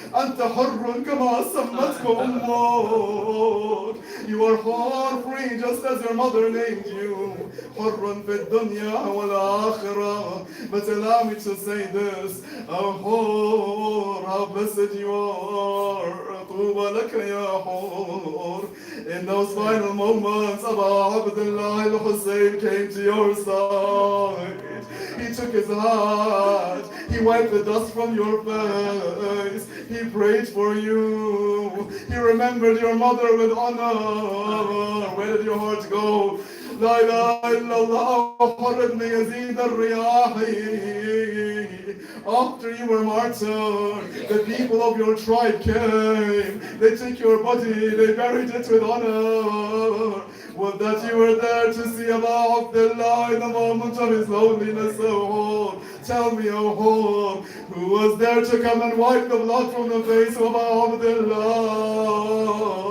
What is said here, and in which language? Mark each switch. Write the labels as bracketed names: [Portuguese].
[Arabic] أنت حر كما سمتك أمك. [English] You are Hur, free, just as your mother named you. [Arabic] حر في الدنيا والآخرة. [English] But allow me to say this, oh Hur, how blessed you are. [Arabic] طوبى لك يا Hur. [English] In those final moments, Abu Abdullah al-Hussein came to your side. He took his heart. He wiped the dust from your face. He prayed for you. He remembered your mother with honor. Where did your heart go? [Arabic] لا إله إلا الله حر بن يزيد الرياحي. [English] After you were martyred, the people of your tribe came. They took your body, they buried it with honor. Would that you were there to see Abu Abdullah in the moment of his loneliness, O Hor. Tell me, O Hor, who was there to come and wipe the blood from the face of Abu Abdullah?